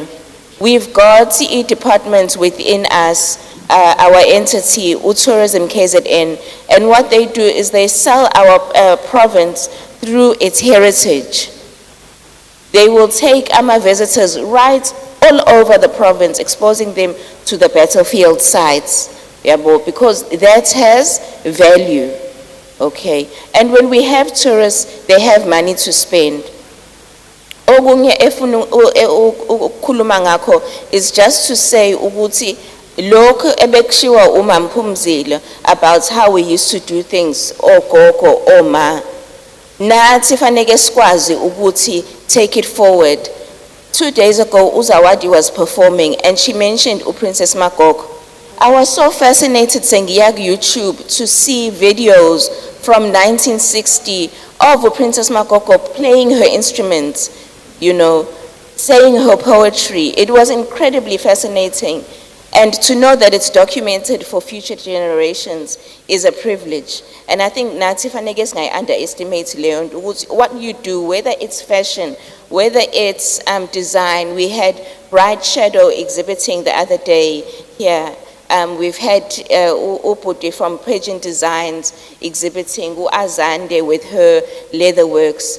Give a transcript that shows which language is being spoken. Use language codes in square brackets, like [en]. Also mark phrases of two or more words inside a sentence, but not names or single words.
[en] We've got CE departments within us, our entity, Tourism KZN, and what they do is they sell our province through its heritage. They will take our visitors right all over the province, exposing them to the battlefield sites, yabo, because that has value, okay? And when we have tourists, they have money to spend. [zu] Okunye efuna ukukhuluma ngakho [en] is just to say [zu] ukuthi lokho ebekushiwa uMamphumzile [en] about how we used to do things, [zu] ogogo, oma, nathi faneke sikwazi ukuthi [en] take it forward. 2 days ago, Uzawadi was performing and she mentioned Princess Magog. I was so fascinated saying YouTube to see videos from 1960 of Princess Magog playing her instruments, you know, saying her poetry. It was incredibly fascinating. And to know that it's documented for future generations is a privilege. And I think [zu] Nathi faneke singayi underestimate leyo nto, [en] what you do, whether it's fashion, whether it's design. We had Bright Shadow exhibiting the other day here. We've had Uputi from Pageant Designs exhibiting, Azande with her leatherworks.